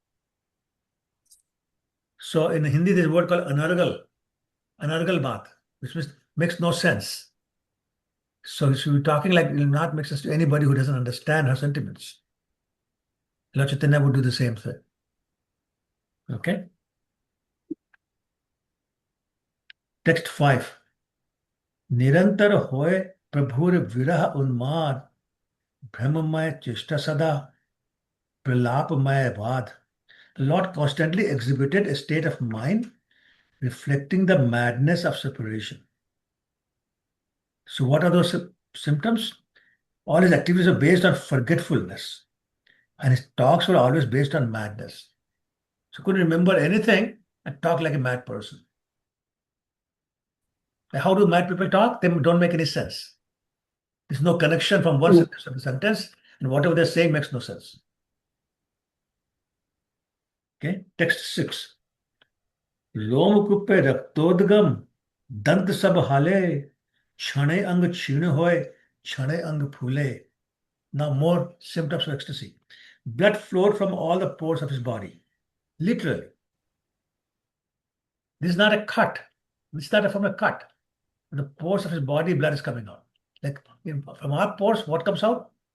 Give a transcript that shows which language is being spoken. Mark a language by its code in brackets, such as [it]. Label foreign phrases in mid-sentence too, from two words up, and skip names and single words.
[en] So in Hindi, there's a word called [hi] anargal baat, [en] which makes no sense. So she was talking like it will not make sense to anybody who doesn't understand her sentiments. Lord Chaitanya would do the same thing. Okay? Text 5. [bn] নিরন্তর হয় প্রভুর বিরহ উন্মাদ ভ্রমময় চেষ্টা সদা প্রলাপময় বাদ. [en] The Lord constantly exhibited a state of mind reflecting the madness of separation. So what are those symptoms? All his activities are based on forgetfulness, and his talks were always based on madness. So couldn't remember anything and talk like a mad person. How do mad people talk? They don't make any sense. There's no connection from one sentence to the sentence, and whatever they're saying makes no sense. Okay, text 6. [bn] লোম কূপে রক্তোদ্গম দন্ত সব হালে ক্ষণে অঙ্গ ক্ষীণ হয় ক্ষণে অঙ্গ ফুলে. [en] Now more symptoms of ecstasy. Blood flowed from all the pores of his body. Literally. This is not a cut. This is not from a cut. The pores of his body, blood is coming out. Like from our pores, what comes out?